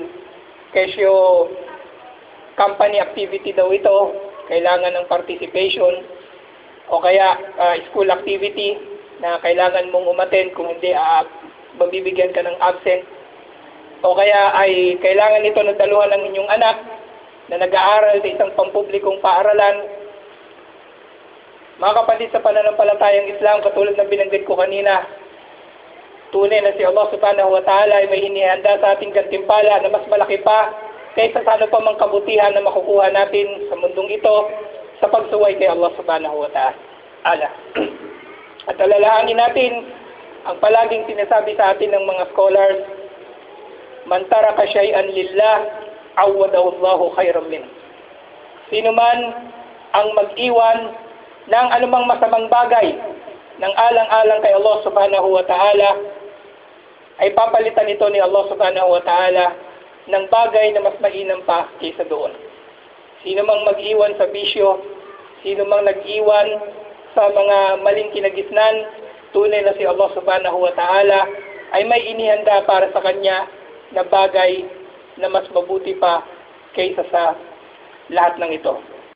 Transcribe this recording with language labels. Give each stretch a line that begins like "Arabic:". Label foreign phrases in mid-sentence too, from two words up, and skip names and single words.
Filipino: Dahil kesyo
English: company activity
Filipino: daw ito, kailangan ng participation, o kaya
English: school activity
Filipino: na kailangan mong umattend, kung hindi mabibigyan ka ng absent, o kaya ay kailangan ito na daluhan ng inyong anak na nag-aaral sa isang pampublikong paaralan. Mga kapatid sa pananampalatayang Islam, katulad ng binanggit ko kanina, tunay na si Allah
Arabic: سبحانه وتعالى
Filipino: ay may hinihanda sa ating gantimpala na mas malaki pa kaysa sa ano pa mang kabutihan na makukuha natin sa mundong ito sa pagsuway kay Allah
Arabic: سبحانه وتعالى.
Filipino: At alalahanin natin ang palaging sinasabi sa atin ng mga scholars,
Arabic: من ترك شيئا لله عوضه الله خيرا من.
Filipino: Sino man ang mag-iwan ng anumang masamang bagay ng alang-alang kay Allah
Arabic: سبحانه وتعالى,
Filipino: ay papalitan ito ni Allah
Arabic: سبحانه وتعالى
Filipino: ng bagay na mas mainam pa kaysa doon. Sino mang mag-iwan sa bisyo, sino mang nag-iwan sa mga maling kinagisnan, tunay na si Allah
Arabic: سبحانه وتعالى
Filipino: ay may inihanda para sa kanya na bagay na mas mabuti pa kaysa sa lahat ng ito.